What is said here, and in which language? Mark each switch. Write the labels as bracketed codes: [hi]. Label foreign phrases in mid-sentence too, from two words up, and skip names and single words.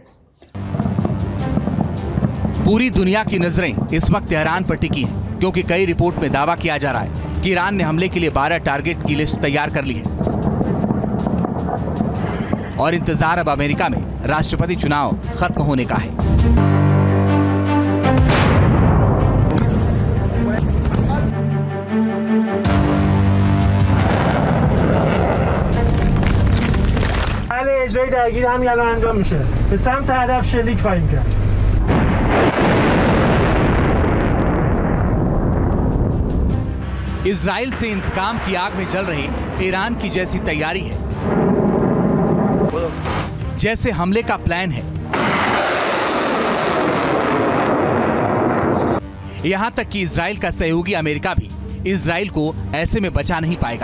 [hi] पूरी दुनिया की नजरें इस वक्त तेहरान पर टिकी हैं, क्योंकि कई रिपोर्ट में दावा किया जा रहा है कि ईरान ने हमले के लिए 12 टारगेट की लिस्ट तैयार कर ली है और इंतजार अब अमेरिका में राष्ट्रपति चुनाव खत्म होने का है। [fa] اجرای درگیر همین الان انجام میشه. به سمت هدف شلیک خواهیم کرد. [hi] इजराइल से इंतकाम की आग में जल रहे ईरान की जैसी तैयारी है, जैसे हमले का प्लान है। यहां तक कि इजराइल का सहयोगी अमेरिका भी इजराइल को ऐसे में बचा नहीं पाएगा।